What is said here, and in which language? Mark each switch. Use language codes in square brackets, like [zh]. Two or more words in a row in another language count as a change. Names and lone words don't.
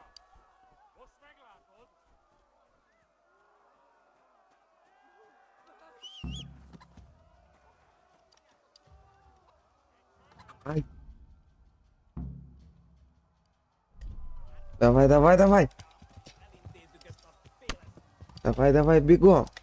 [hu] Most meglátod? Ай. [ru] Давай, давай, давай. [hu] Elintézzük ezt a féles... [ru] Давай, давай, бегом.